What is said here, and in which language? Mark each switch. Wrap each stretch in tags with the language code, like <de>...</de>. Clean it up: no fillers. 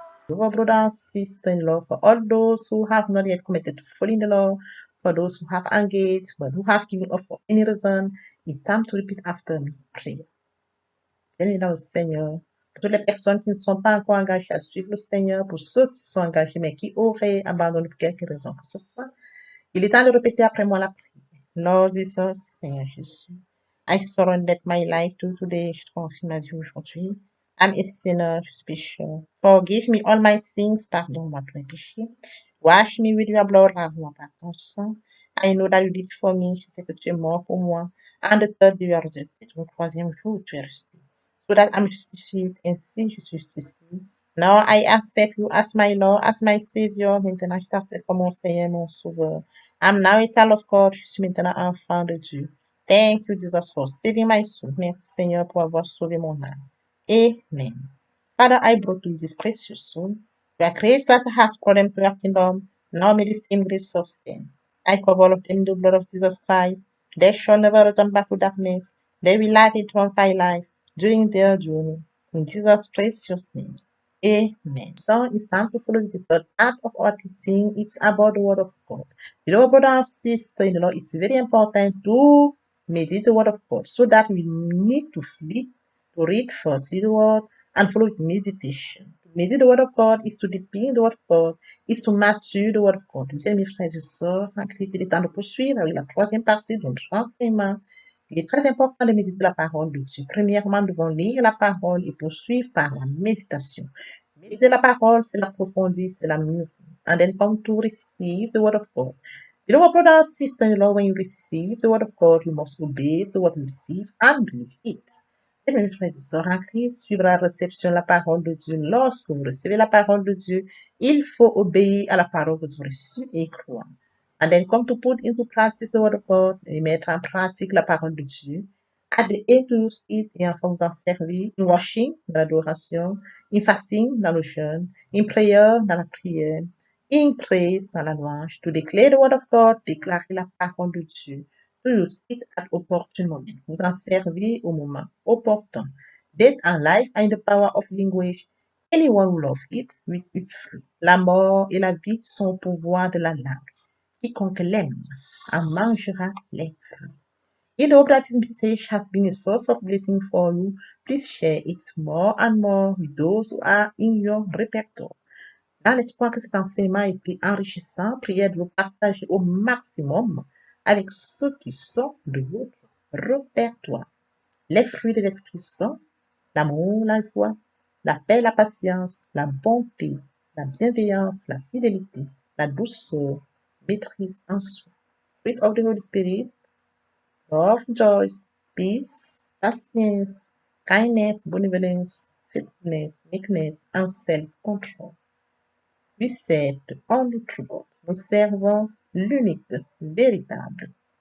<en>Our brother and sister-in-law, for all those who have not yet committed to following the law, for those who have engaged, but who have given up for any reason, it's time to repeat after me. Pray.</en> <fr>Bien-aimé au Seigneur, pour toutes les personnes qui ne sont pas encore engagées à suivre le Seigneur, pour ceux qui sont engagés mais qui auraient abandonné pour quelque raison que ce soit, il est temps de répéter après moi la prière.</fr> <en>Lord Jesus,</en> <fr>Seigneur Jésus,</fr> <en>I surrender my life to you today.</en> <fr>Je te confie ma vie aujourd'hui.</fr> <en>I'm a sinner,</en> <fr>je suis pécheur.</fr> <en>Forgive me all my sins,</en> <fr>pardonne-moi tous mes péchés.</fr> <en>Wash me with your blood,</en> <fr>lave-moi par ton sang.</fr> <en>I know that you did it for me,</en> <fr>je sais que tu es mort pour moi.</fr> <en>And the third day you are resurrected,</en> <fr>le troisième jour tu es resté.</fr> <en>So that I'm justified,</en> <fr>ainsi je suis justifié.</fr> <en>Now I accept you as my Lord, as my Savior.</en> <fr>Maintenant je t'accepte comme mon Seigneur, mon Sauveur.</fr> <en>I'm now a child of God,</en> <fr>je suis maintenant enfant de Dieu.</fr> <en>Thank you, Jesus, for saving my soul.</en> <fr>Merci, Seigneur, pour avoir sauvé mon âme.</fr> <en>Amen. Father, I brought you this precious soul. You are grace that has brought them to your kingdom. Now may the same grace sustain. I cover all of them in the blood of Jesus Christ. They shall never return back to darkness. They will live eternal life during their journey. In Jesus' precious name. Amen. So it's time to follow the third part of our teaching. It's about the word of God. You know, brother and sister, it's very important to meditate the word of God so that we need to read firstly the word and follow with meditation. To meditate the word of God is to depend the word of God, is to mature the word of God.</en> <fr>Bien, mes frères et sœurs, en Christ, il est temps de poursuivre avec la troisième partie de notre enseignement. Il est très important de méditer la parole de Dieu. Premièrement, nous devons lire la parole et poursuivre par la méditation. Méditer la parole, c'est l'approfondir, c'est la mûrir.</fr> <en>And then come to receive the word of God. You know, brother and sister-in-law, when you receive the word of God, you must obey the word you receive and believe it.</en> <fr>Et mes frères et sœurs en Christ, suivre la réception de la parole de Dieu. Lorsque vous recevez la parole de Dieu, il faut obéir à la parole que vous avez reçue et croire.</fr> <en>And then come to put into practice the word of God,</en> <fr>et mettre en pratique la parole de Dieu.</fr> <en>At the end to use it,</en> <fr>et enfin vous en servir,</fr> <en>in worship,</en> <fr>dans l'adoration,</fr> <en>in fasting,</en> <fr>dans le jeûne,</fr> <en>in prayer,</en> <fr>dans la prière,</fr> <en>in praise,</en> <fr>dans la louange,</fr> <en>to declare the word of God,</en> <fr>déclarer la parole de Dieu,</fr> <en>to use it at opportune moment,</en> <fr>vous en servir au moment opportun.</fr> <en>Death and life are in the power of language. Anyone who loves it will eat fruit.</en> <fr>La mort et la vie sont au pouvoir de la langue. Quiconque l'aime en mangera les fruits.</fr> <en>If the hope that this message has been a source of blessing for you, please share it more and more with those who are in your repertoire.</en> <fr>Dans l'espoir que cet enseignement ait été enrichissant, priez de le partager au maximum avec ceux qui sont de votre répertoire. Les fruits de l'Esprit sont l'amour, la joie, la paix, la patience, la bonté, la bienveillance, la fidélité, la douceur, maîtrise en soi.</fr> <en>Fruit of the Holy Spirit, love, joy, peace, patience, kindness, benevolence, faithfulness, meekness, and self-control. We serve the only true God.</en> <fr>Nous servons l'unique, véritable.</fr>